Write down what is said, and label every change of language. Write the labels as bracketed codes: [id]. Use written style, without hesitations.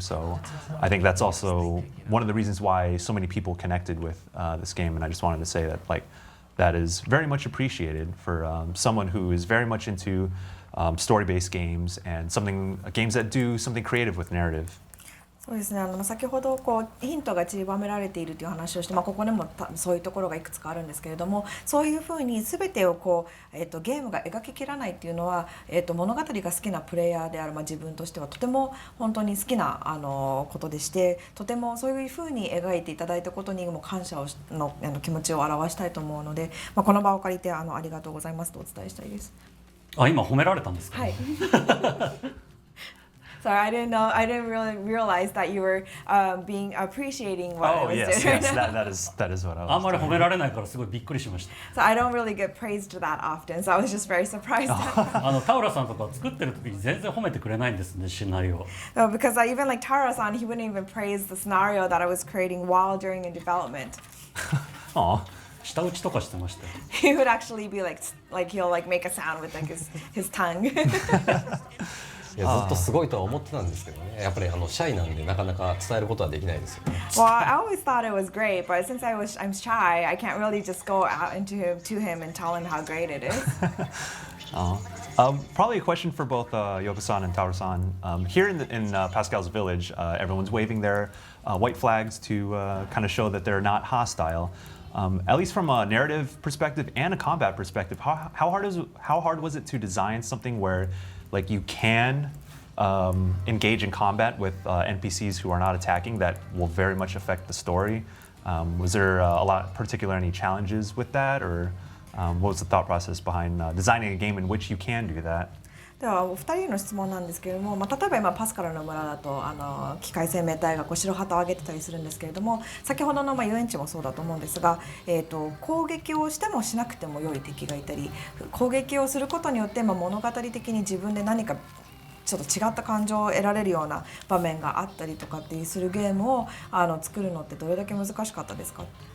[en] So I think that's also one of the reasons why so many people connected with this game. And I just wanted to say that that is very much appreciated for someone who is very much into story-based games and games that do something creative with narrative. [ja] そうですね、先ほどヒントが散りばめられているという話をして、ここでもそういうところがいくつかあるんですけれども、そういうふうに全てをゲームが描ききらないっていうのは、物語が好きなプレイヤーである、自分としてはとても本当に好きなことでして、とてもそういうふうに描いていただいたことにも感謝の気持ちを表したいと思うので、この場を借りてありがとうございますとお伝えしたいです。今褒められたんですか？はい。 [en] Sorry, I didn't know. I didn't really realize that you were appreciating what I was doing. Yes, that is what I was. [ja] あんまり褒められないからすごいびっくりしました。 [en] So I don't really get praised that often, so I was just very surprised. [ja] タウラさんとか作ってる時に全然褒めてくれないんですね、シナリオ。 [en] No, because even like Taro-san, he wouldn't even praise the scenario that I was creating while during in development. Aw. [ja] 舌打ちとかしてましたよ。 [en] He would actually be like he'll like make a sound with like his tongue. [ja] いやずっとすごいとは思ってたんですけどね、やっぱりシャイなんでなかなか伝えることはできないですよね。 [en] Well, I always thought it was great, but since I'm shy, I can't really just go out to him and tell him how great it is. Probably a question for both Yoko-san and Tauro-san. Here in Pascal's village, everyone's waving their white flags to kind of show that they're not hostile. At least from a narrative perspective and a combat perspective, how hard was it to design something where like you can engage in combat with NPCs who are not attacking that will very much affect the story? Was there any challenges with that, or what was the thought process behind designing a game in which you can do that? [ja] ではお二人への質問なんですけれども、例えば今パスカルの村だと機械生命体が白旗を上げてたりするんですけれども、先ほどの遊園地もそうだと思うんですが、攻撃をしてもしなくても良い敵がいたり、攻撃をすることによって物語的に自分で何かちょっと違った感情を得られるような場面があったりとかっていうするゲームを作るのってどれだけ難しかったですか？